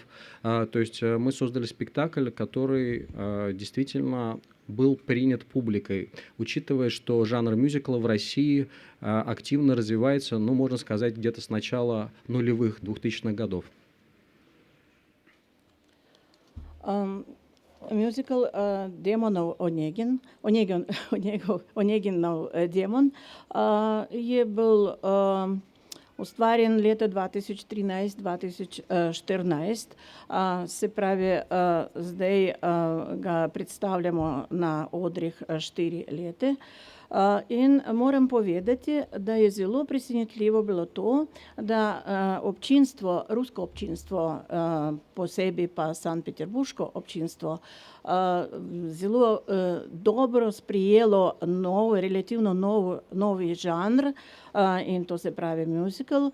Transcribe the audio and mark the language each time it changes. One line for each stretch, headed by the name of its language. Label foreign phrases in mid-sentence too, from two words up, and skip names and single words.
Russian: То есть мы создали спектакль, который действительно был принят публикой, учитывая, что жанр мюзикла в России активно развивается, можно сказать, где-то с начала нулевых, 2000-х годов.
Slovenian: Мюзикл «Демонов Онегин», Онегинов демон je bil ustvarjen leta 2013-2014, se pravi, zdaj ga predstavljamo na odrih 4 leta. In moram povedati, da je zelo presenetljivo bilo to, da občinstvo, rusko občinstvo, posebej pa sankt-peterburško občinstvo, zelo dobro sprijelo relativno novi žanr, in to se pravi musical.